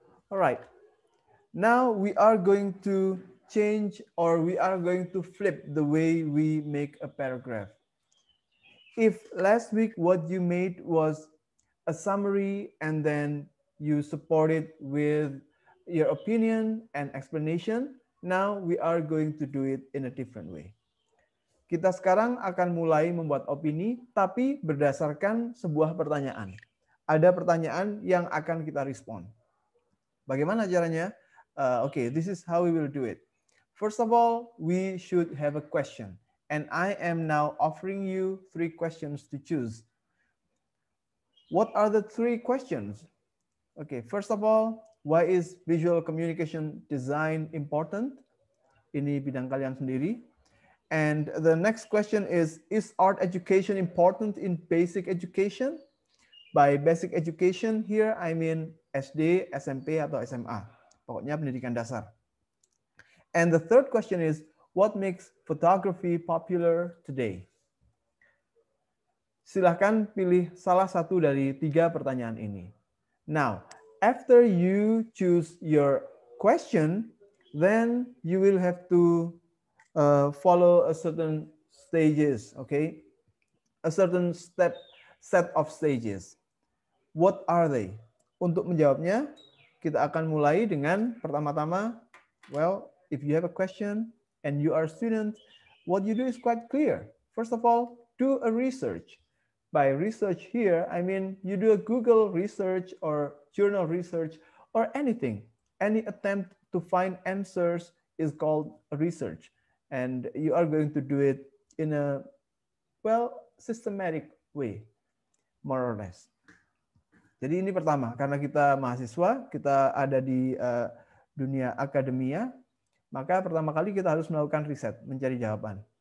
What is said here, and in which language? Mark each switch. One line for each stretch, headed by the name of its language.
English: All right. Now we are going to change or we are going to flip the way we make a paragraph. If last week what you made was a summary and then you support it with your opinion and explanation, now we are going to do it in a different way.
Indonesian: Kita sekarang akan mulai membuat opini tapi berdasarkan sebuah pertanyaan. Ada pertanyaan yang akan kita respon. Bagaimana caranya?
English: Okay, this is how we will do it. First of all, we should have a question. And I am now offering you 3 questions to choose. What are the 3 questions? Okay, first of all, why is visual communication design important?
Indonesian: Ini bidang kalian sendiri.
English: And the next question is art education important in basic education? By basic education here, I mean SD, SMP, atau SMA.
Indonesian: Pokoknya pendidikan dasar.
English: And the third question is, what makes photography popular today?
Indonesian: Silahkan pilih salah satu dari 3 pertanyaan ini.
English: Now, after you choose your question, then you will have to follow a certain stages, okay? A certain set of stages. What are they?
Indonesian: Untuk menjawabnya, kita akan mulai dengan pertama-tama,
English: well, if you have a question and you are a student, what you do is quite clear. First of all, do a research. By research here, I mean you do a Google research or journal research or anything. Any attempt to find answers is called a research. And you are going to do it in a, well, systematic way, more or less.
Indonesian: Jadi ini pertama, karena kita mahasiswa, kita ada di dunia akademia, maka pertama kali kita harus melakukan riset, mencari jawaban.